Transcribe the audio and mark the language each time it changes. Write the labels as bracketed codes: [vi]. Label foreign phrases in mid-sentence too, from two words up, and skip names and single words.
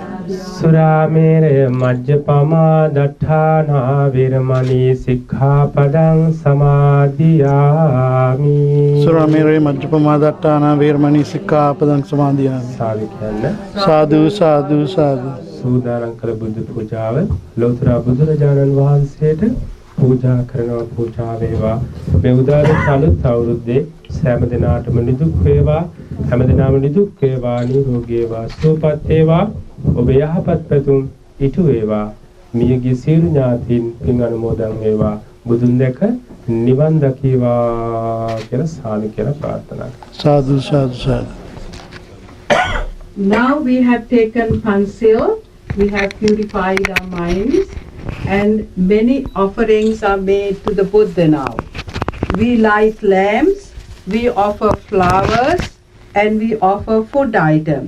[pi] Suramere majjapama daṭṭhāna veramani sikkhapadang samadhiyami. Suramere majjapama daṭṭhāna veramani sikkhapadang samadhiyami. [si] සාදු කියන්න. [pi] Sadhu, sadhu, sadhu. [si] සූදානම් කළ බුද්ධ පූජාව ලෝතර බුදුරජාණන් වහන්සේට පූජා කරනවා. පූජා වේවා. මේ උදාර චලුත් අවුරුද්දේ සෑම දිනාටම නිදුක් වේවා. හැම දිනම නිදුක් වේවා, නිරෝගී වේවා, සුවපත් වේවා. ඔබ යහපත් පැතුම් ඉටු වේවා. මියගිය සියලු ඥාතීන් පින් අනුමෝදන් වේවා. බුදුන් දැක නිවන් දකීවා කියලා සාදු කියලා ප්‍රාර්ථනා කරනවා. [pi] Sadhu, sadhu, sadhu. [en] Now we have taken Pansil, we have purified our minds, and many offerings are made to the Buddha now. We light lamps, we offer flowers, and we offer food items.